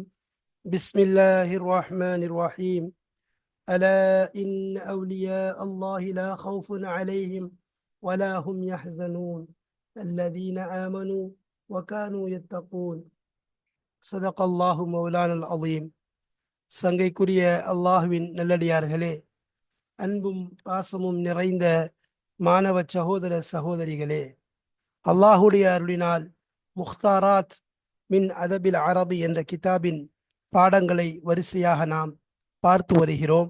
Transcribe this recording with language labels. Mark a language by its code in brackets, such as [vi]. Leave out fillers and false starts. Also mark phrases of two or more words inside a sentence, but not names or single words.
[ar] بسم الله الرحمن الرحيم. ألا إن أولياء الله لا خوف عليهم ولا هم يحزنون الذين آمنوا وكانوا يتقون. صدق الله مولانا العظيم. [ta] சங்கைக்குரிய அல்லாஹுவின் நல்லடியார்களே, அன்பும் பாசமும் நிறைந்த மாணவ சகோதர சகோதரிகளே, அல்லாஹுடைய அருளினால் முக்தாராத் மின் அதபில் அரபி என்ற கிதாபின் பாடங்களை வரிசையாக நாம் பார்த்து வருகிறோம்.